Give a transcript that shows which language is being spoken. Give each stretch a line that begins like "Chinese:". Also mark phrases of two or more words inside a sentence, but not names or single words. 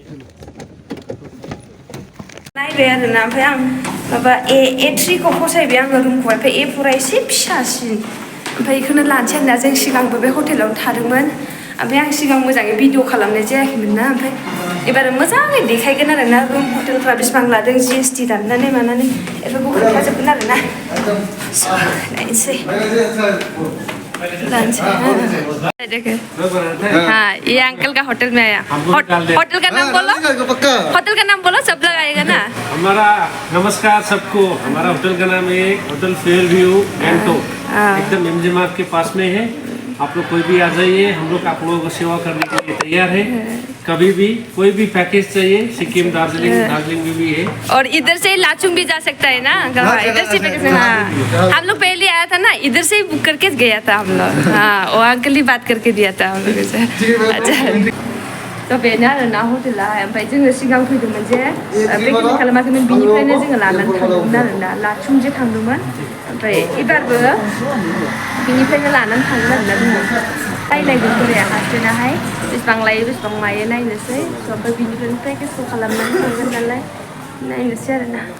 Bodo: नायबाय आरोना ओमफ्राय आं माबा A3खौ फसायबाय आङो रुमखौहाय ओमफ्राय A4आ एसे फिसासिन ओमफ्राय बेखौनो लानोसै आरोना जों सिगांबो बे हटेलावनो थादोंमोन ओमफ्य आं सिगां मोजाङै भिडिअ खालामनाय जायाखैमोन ना ओमफ्राय एबार मोजाङै देखायगोन आरोना रुम हटेलफ्रा बेसेबां लादों GST दाननानै मानानै बेफोरखौ खोन्थाजोबगोन आरोना नायनोसै
Hindi: हाँ ये अंकल का होटल में आया होटल का नाम बोलो सब लोग आएगा ना हमारा नमस्कार सबको हमारा होटल का नाम है होटल फेयरव्यू गेंटो एकदम MG मार्ग के पास में है आप लोग कोई भी आ जाइए हम लोग आप लोगों को सेवा करने के लिए तैयार है कभी भी कोई भी पैकेज चाहिए सिक्किम दार्जिलिंग में भी है और इधर से लाचुंग भी जा सकता है ना इधर से पैकेज हाँ हम लोग पहले आया था ना इधर से ही बुक करके गया था हम लोग हाँ वो अंकल ही बात करके दिया था हम लोग से अच्छा
Bodo: तो बेनो आरोना हटेला ओमफ्राय जोङो सिगां फैदोंमोन जे पेकिं खालामाखैमोन बिनिफ्रायनो जोङो लानानै थांदोंमोन आरोना लाचुंजे थांदोंमोन ओमफ्राय एबारबो बिनिफ्रायनो लानानै थांगोन आरोना जोङो नायनायगोन बोराया हासबेन्डाहाय बेसेबां लायो बेसेबां मायो नायनोसै ओमफ्राय बिनिफ्रायनो पेकेजखौ खालामनानै थांगोन नालाय नायनोसै आरोना